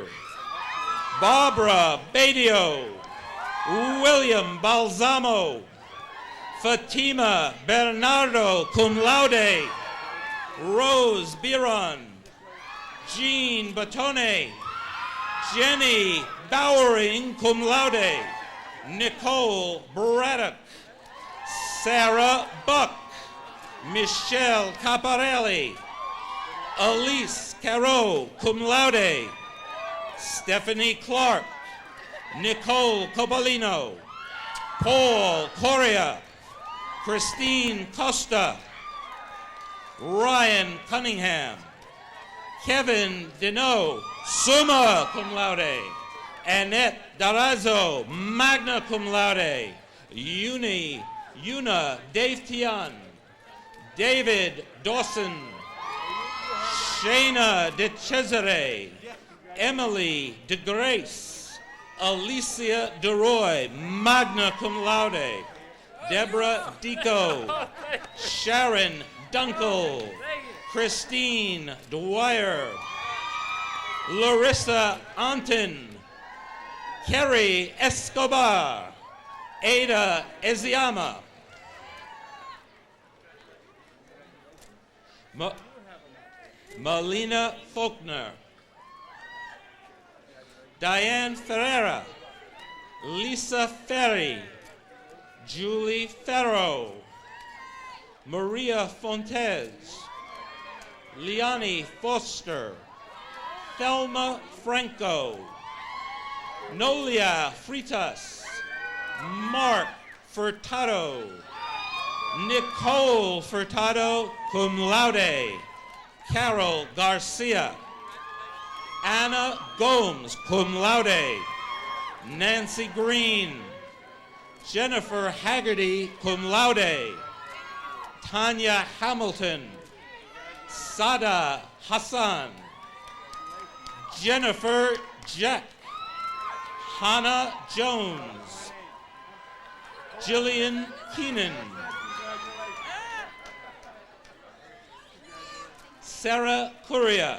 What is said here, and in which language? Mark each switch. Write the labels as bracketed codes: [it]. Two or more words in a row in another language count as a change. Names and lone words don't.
[en] Barbara Badio. William Balsamo. Fatima Bernardo, [la] cum laude. [en] Rose Biron. Jean Batone. Jenny Bowering, [la] cum laude. [en] Nicole Braddock. Sarah Buck. Michelle Caparelli. Elise Caro, [la] cum laude. [en] Stephanie Clark. Nicole Copolino. Paul Correa. Christine Costa. Ryan Cunningham. Kevin Deneau, [la] summa cum laude. [en] Annette Darazzo, [la] magna cum laude. [en] Una Dave Tian. David Dawson. Shayna De Cesare. Emily De Grace. Alicia DeRoy, [la] magna cum laude. [en] Deborah Deco. Sharon Dunkel. Christine Dwyer. Larissa Anton. Kerry Escobar. Ada Eziyama. Melina Faulkner. Diane Ferreira. Lisa Ferry. Julie Farrow. Maria Fontes. Liani Foster. Thelma Franco. Nolia Fritas. Mark Furtado. Nicole Furtado, [la] cum laude. [en] Carol Garcia. Anna Gomes, [la] cum laude. [en] Nancy Green. Jennifer Haggerty, [la] cum laude. [en] Tanya Hamilton. Sada Hassan. Jennifer Jack. Hannah Jones. Jillian Keenan. Sarah Curia.